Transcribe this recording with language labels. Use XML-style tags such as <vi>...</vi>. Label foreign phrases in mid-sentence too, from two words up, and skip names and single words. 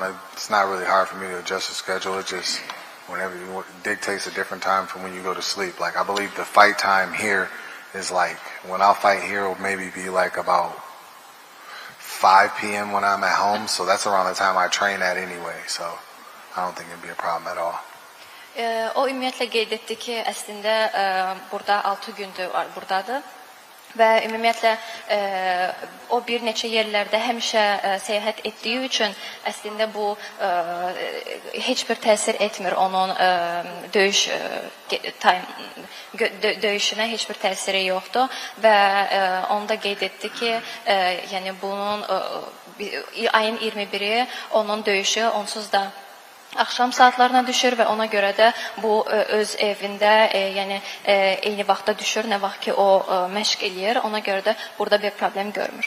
<en>It's not really hard for me to adjust the schedule. It just whenever you dictates a different time from when you go to sleep. Like I believe the fight time here is like when I'll fight here will maybe be like about 5 p.m. when I'm at home. So that's around the time I train at anyway. So I don't think it'd be a problem at all.</en> <az>O ümumiyyətlə qeyd etdi ki, əslində burada 6 gündür buradadır və ümumiyyətlə o bir neçə yerlərdə həmişə səyahət etdiyi üçün əslində bu heç bir təsir etmir onun döyüşünə heç bir təsiri yoxdur və onda qeyd etdi ki, yəni bunun ayın 21-i onun döyüşü onsuz da axşam saatlarına düşür və ona görə də bu öz evində, yəni eyni vaxtda düşür, nə vaxt ki o məşq eləyir, ona görə də burada bir problem görmür.</az>